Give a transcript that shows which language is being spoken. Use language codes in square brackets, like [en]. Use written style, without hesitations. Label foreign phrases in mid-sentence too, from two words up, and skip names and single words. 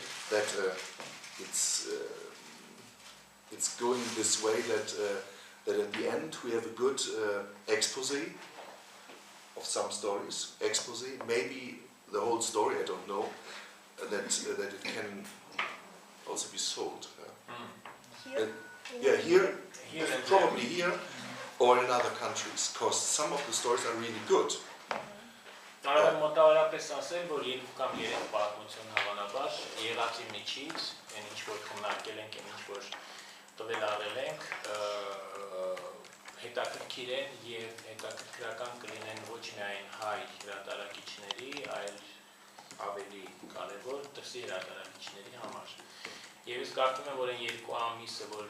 [en] that it's going this way, that at the end we have a good expose of some stories, maybe the whole story, I don't know, that it can also be sold. Here, probably here or in other countries, because some of the stories are really good. [hy] Կարող եմ մոտավորապես ասել, որ 2 կամ 3 պատմություն հավանաբար եղածի միջից, այն ինչ որ քննարկել ենք, այն ինչ որ տվել արել ենք, հետաքրքիր են եւ հետաքրքրական կլինեն ոչ միայն հայ հրատարակիչների, այլ ավելի կարևոր դրսի հրատարակիչների համար։ Եվ ես կարծում եմ, որ այն 2 ամիսը, որ